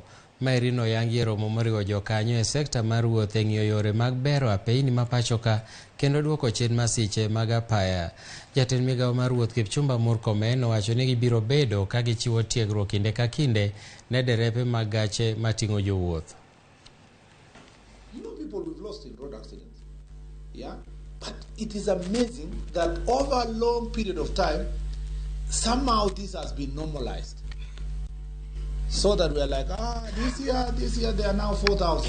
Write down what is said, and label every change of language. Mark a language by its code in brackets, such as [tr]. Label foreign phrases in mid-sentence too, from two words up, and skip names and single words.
[luo] Maeri noyangi e romo moriwo jokanyo e sekta mar wuoth e ng'iyo yore mag Bero Apeini ma pachoka kendo duoko chien masiche mag apaya. Jatend migawo mar wuoth Kipchumba Murkomen owacho ni gibiro bedo ka gichiwo tiegruok kinde ka kinde ne derepe mag gache mating'o jowuoth. [en] You know, people we've lost in road accidents. Yeah? But it is amazing that over a long period of time, somehow this has been normalized. So that we're like, this year they are now 4,000.